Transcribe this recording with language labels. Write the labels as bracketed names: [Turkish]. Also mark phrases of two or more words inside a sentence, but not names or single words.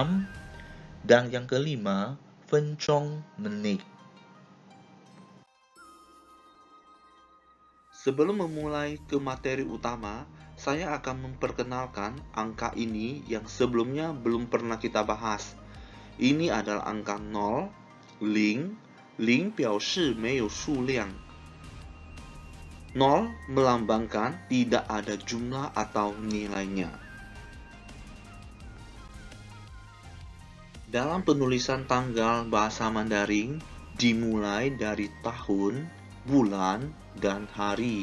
[Indonesian] Dan yang kelima, fencong, menit. Sebelum memulai ke materi utama, saya akan memperkenalkan angka ini yang sebelumnya belum pernah kita bahas. Ini adalah angka 0, ling. [Chinese] Ling 表示没有数量. [Indonesian] 0 melambangkan tidak ada jumlah atau nilainya. Dalam penulisan tanggal bahasa Mandarin dimulai dari tahun, bulan, dan hari.